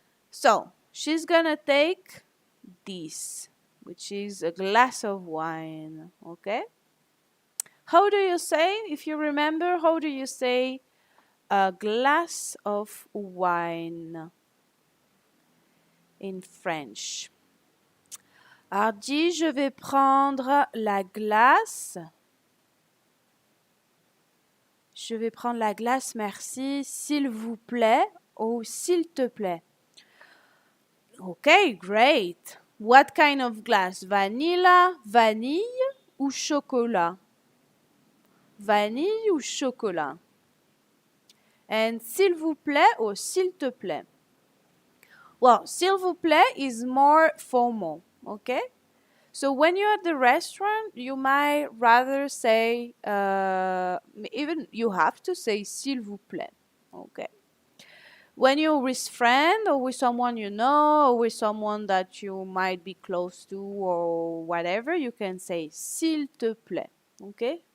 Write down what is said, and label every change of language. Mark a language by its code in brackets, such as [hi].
[en] So, she's gonna take this, which is a glass of wine, okay? How do you say, if you remember, how do you say a glass of wine in French? [fr] Alors dis, je vais prendre la glace. Je vais prendre la glace, merci, s'il vous plaît, ou s'il te plaît. [en] Okay, great. What kind of glass? Vanilla, [fr] vanille ou chocolat? Vanille ou chocolat? [en] And [fr] s'il vous plaît [en] or [fr] s'il te plaît? [en] Well, s'il vous plaît is more formal, okay? So when you're at the restaurant, you might rather say, even you have to say [fr] s'il vous plaît, [en] okay? When you're with friend or with someone you know or with someone that you might be close to or whatever, you can say [fr] s'il te plaît, [en] okay?